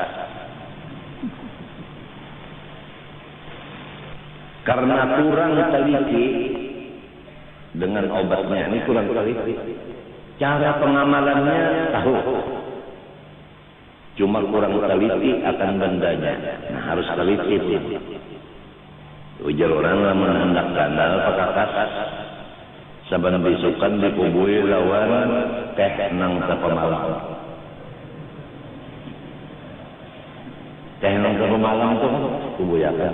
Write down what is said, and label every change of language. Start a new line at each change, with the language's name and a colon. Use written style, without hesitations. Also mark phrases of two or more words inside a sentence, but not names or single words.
Indonesian: Karena kurang teliti dengan obatnya, ini kurang teliti. Cara pengamalannya tahu, cuma kurang teliti akan bendanya. Nah, harus teliti.
Banjar: Ujar orang lamun hendak gandal pakakas, saban bisukan dikubui lawan teh nang sapamalam. Teh nang sapamalam tuh kubuyakan.